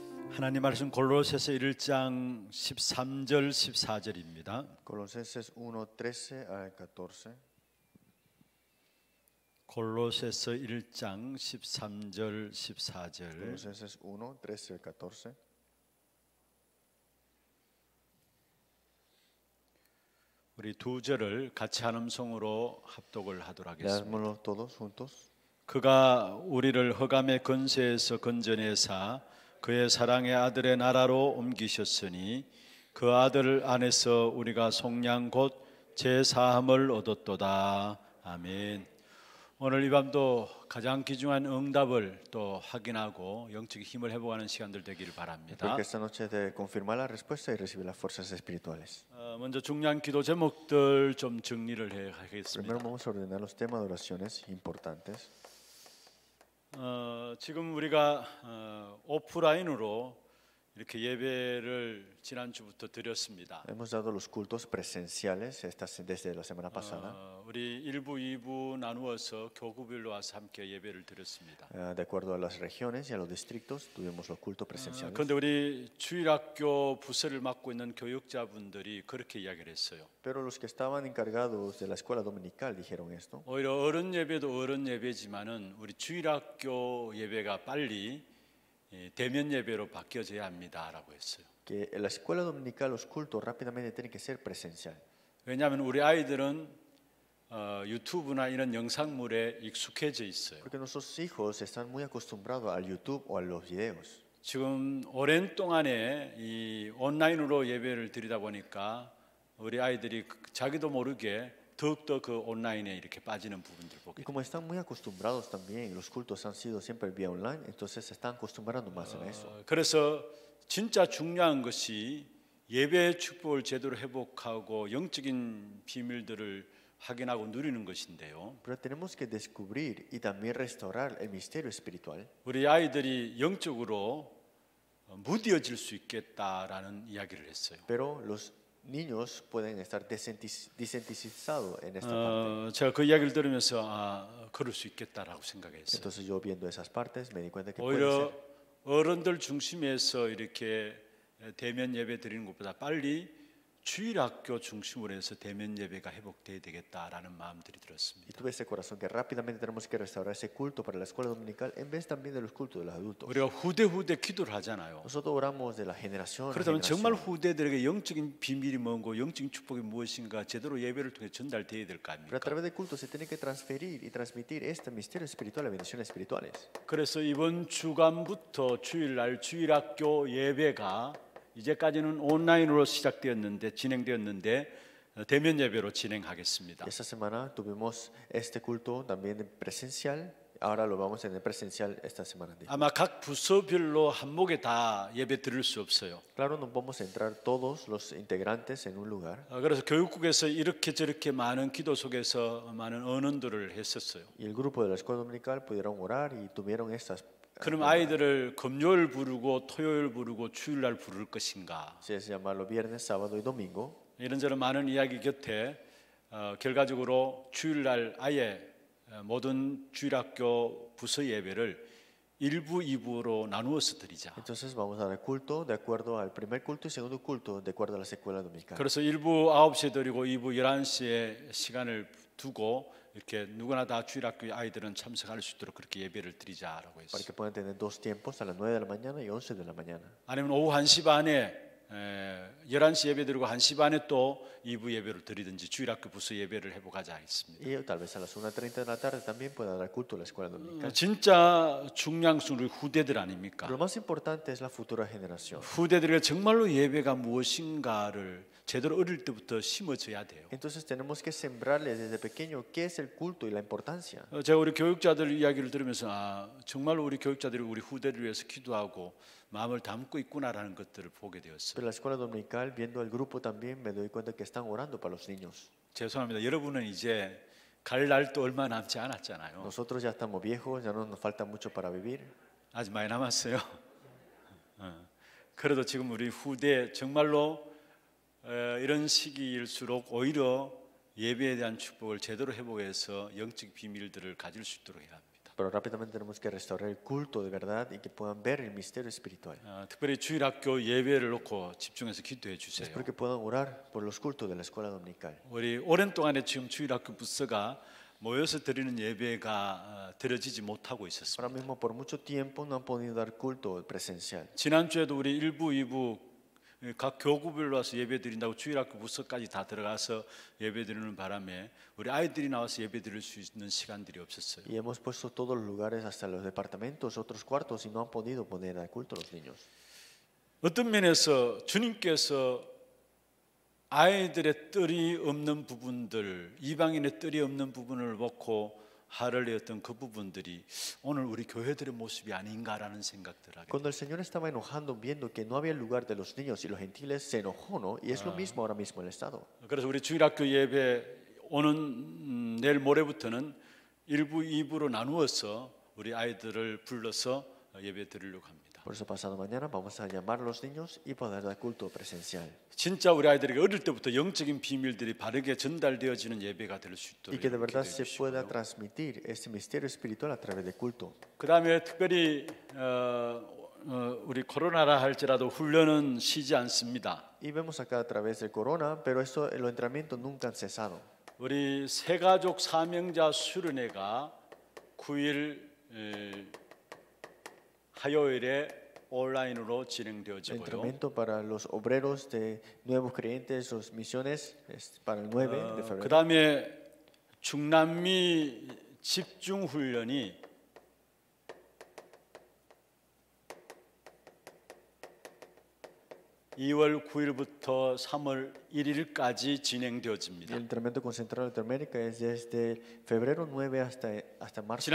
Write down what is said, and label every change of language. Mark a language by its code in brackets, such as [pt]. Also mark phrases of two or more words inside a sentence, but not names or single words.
[ko] 하나님 말씀 골로새서 1장 13절 14절입니다. [es] Colosenses 1:13 al 14. [ko] 골로새서 1장 13절 14절. [es] Colosenses 1:13 al 14. [ko] 우리 두 절을 같이 한 음성으로 합독을 하도록 하겠습니다. [es] Leámoslo todos juntos. [ko] 그가 우리를 흑암의 권세에서 건져내사 그의 사랑의 아들의 나라로 옮기셨으니 그 아들 안에서 우리가 속량 곧 제사함을 얻었도다. 아멘. 오늘 이 밤도 가장 귀중한 응답을 또 확인하고 영적인 힘을 회복하는 시간들 되기를 바랍니다. [es] Porque esta noche de confirmar la respuesta y recibir las fuerzas espirituales. [ko] 먼저 중요한 기도 제목들 좀 정리를 Primero 하겠습니다. [es] vamos a ordenar los temas de oraciones importantes. [ko] 지금 우리가 오프라인으로 이렇게 예배를 지난주부터 드렸습니다. [es] Hemos dado los cultos presenciales desde la semana pasada. [ko] 우리 1부, 2부 나누어서 교구별로 와서 함께 예배를 드렸습니다. [es] De acuerdo a las regiones y a los distritos tuvimos los cultos presenciales. [ko] 그런데 우리 주일학교 부서를 맡고 있는 교육자분들이 그렇게 이야기를 했어요. [es] Pero los que estaban encargados de la escuela dominical dijeron esto. [ko] 오히려 어른 예배도 어른 예배지만은 우리 주일학교 예배가 빨리 대면 예배로 바뀌어져야 합니다라고 했어요. [es] Que en la escuela dominical los cultos rápidamente tienen que ser presencial. [ko] 왜냐하면 우리 아이들은 유튜브나 이런 영상물에 익숙해져 있어요. [es] Porque nuestros hijos están muy acostumbrados al YouTube o a los videos. [ko] 지금 오랜 동안에 이 온라인으로 예배를 드리다 보니까 우리 아이들이 자기도 모르게 더욱더 그 온라인에 이렇게 빠지는 부분들 보게 [es] Y como están muy acostumbrados también, los cultos han sido siempre vía online, entonces se están acostumbrando más a eso. [ko] 그래서 진짜 중요한 것이 예배의 축복을 제대로 회복하고 영적인 비밀들을 확인하고 누리는 것인데요. [es] Pero tenemos que descubrir y también restaurar el misterio espiritual. [ko] 우리 아이들이 영적으로 무뎌질 수 있겠다라는 이야기를 했어요. [es] Pero los niños pueden estar desensitizados en esta parte. [ko] 제가 그 이야기를 들으면서 그럴 수 있겠다라고 생각했어요. [es] Entonces yo viendo esas partes me di cuenta que puede 오히려 ser. [ko] 어른들 중심에서 이렇게 대면 예배 드리는 것보다 빨리 주일학교 중심으로 해서 대면 예배가 회복돼야 되겠다라는 마음들이 Y 들었습니다. [es] tuve ese corazón que rápidamente tenemos que restaurar ese culto para la escuela dominical en vez también de los cultos de los adultos. [ko] 우리가 후대 기도를 하잖아요. [es] Nosotros oramos de la generación a [ko] 그렇다면 정말 generación. 후대들에게 영적인 비밀이 뭔고 영적인 축복이 무엇인가 제대로 예배를 통해 전달돼야 될 거 [es] Pero a 아닙니까? través del culto se tiene que transferir y transmitir este misterio espiritual, las bendiciones espirituales. [ko] 그래서 이번 주간부터 주일날 주일학교 예배가 이제까지는 온라인으로 진행되었는데 대면 예배로 진행하겠습니다. [es] Esta semana tuvimos este culto también presencial. Ahora lo vamos a tener presencial esta semana. [ko] 아마 각 부서별로 한목에 다 예배 드릴 수 없어요. [es] Claro, no vamos a entrar todos los integrantes en un lugar. [ko] 그래서 교육국에서 이렇게 저렇게 많은 기도 속에서 많은 언언들을 했었어요. [es] Y el grupo de la escuela dominical pudieron orar y tuvieron estas. [ko] 그럼 아이들을 금요일 부르고 토요일 부르고 주일날 부를 것인가? [es] Se llamarlo viernes, sábado y domingo. [ko] 이런저런 많은 이야기 곁에 결과적으로 주일날 아예 모든 주일학교 부서 예배를 1부, 2부로 나누어서 드리자. [es] Entonces vamos a dar culto de acuerdo al primer culto y segundo culto de acuerdo a las escuelas dominicales. [ko] 그래서 1부 9시에 드리고 2부 11시에 시간을 두고 이렇게 누구나 다 주일학교 아이들은 참석할 수 있도록 그렇게 예배를 드리자라고 Para 했어요. [es] que puedan tener dos tiempos, a las 9 de la mañana y 11 de la mañana. [ko] 아니면 오후 1시 반에 11시 예배 드리고 1시 반에 또 2부 예배를 드리든지 주일학교 부서 예배를 회복하자 했습니다. [es] Y tal vez a las 1:30 de la tarde también pueda dar culto a la escuela dominical. [ko] 진짜 중요한 것은 우리 후대들 아닙니까? [es] Pero lo más importante es la futura generación. [ko] 후대들에게 정말로 예배가 무엇인가를 제대로 어릴 때부터 심어줘야 돼요. [es] Entonces tenemos que sembrarles desde pequeño qué es el culto y la importancia. [ko] 제가 우리 교육자들 이야기를 들으면서 정말로 우리 교육자들이 우리 후대를 위해서 기도하고 마음을 담고 있구나라는 것들을 보게 되었어요. [es] Pero la escuela dominical, viendo al grupo también, me doy cuenta que están orando para los niños. [ko] 죄송합니다. 여러분은 이제 갈 날도 얼마 남지 않았잖아요. [es] Nosotros ya estamos viejos, ya no nos falta mucho para vivir. [ko] 아직 많이 남았어요. 그래도 지금 우리 후대 정말로 이런 시기일수록 오히려 예배에 대한 축복을 제대로 회복해서 영적 비밀들을 가질 수 있도록 해야 합니다. [es] Pero rápidamente tenemos que restaurar el culto de verdad y que puedan ver el misterio espiritual. [ko] 특별히 주일학교 예배를 놓고 집중해서 기도해 주세요. [es] Espero que puedan orar por los cultos de la escuela dominical. [ko] 우리 오랜 동안에 지금 주일학교 부서가 모여서 드리는 예배가 드려지지 못하고 있었습니다. [es] Ahora mismo por mucho tiempo no han podido dar culto presencial. [ko] 지난주에도 우리 1부, 2부 각 교구별로 와서 예배 드린다고 주일학교 부서까지 다 들어가서 예배 드리는 바람에 우리 아이들이 나와서 예배 드릴 수 있는 시간들이 없었어요. [es] Y hemos puesto todos los lugares hasta los departamentos, otros cuartos y no han podido poner al culto a los niños. [ko] 어떤 면에서 주님께서 아이들의 뜰이 없는 부분들, 이방인의 뜰이 없는 부분을 놓고 화를 내었던 그 부분들이 오늘 우리 교회들의 모습이 아닌가라는 생각들 하게. [es] Cuando el Señor estaba enojando viendo que no había lugar de los niños y los gentiles, se enojó, ¿no? Y es lo mismo ahora mismo en el Estado. [ko] 그래서 우리 주일학교 예배 오는 내일 모레부터는 1부, 2부로 나누어서 우리 아이들을 불러서 예배 드리려고 합니다. [es] Por eso pasado mañana vamos a llamar a los niños y poder dar culto presencial. [ko] 진짜 우리 아이들에게 어릴 때부터 영적인 비밀들이 바르게 전달되어지는 예배가 될 수 있도록 [es] Y que de verdad se 기도해 pueda 주시고요. transmitir este misterio espiritual a través del culto. [ko] 그다음에 특별히 우리 코로나라 할지라도 훈련은 쉬지 않습니다. [es] Y vemos acá a través del corona, pero esto, los entrenamientos nunca han cesado. [ko] 우리 새가족 사명자 수련회가 9일 화요일에 온라인으로 El 진행되어지고요. [es] entrenamiento para los obreros de nuevos creyentes, los misiones, es para el 9 de febrero. [ko] 그다음에 중남미 집중 훈련이 2월 9일부터 3월 1일까지 Y 진행되어집니다. [es] el entrenamiento concentrado de Latinoamérica es desde febrero 9 hasta marzo 1.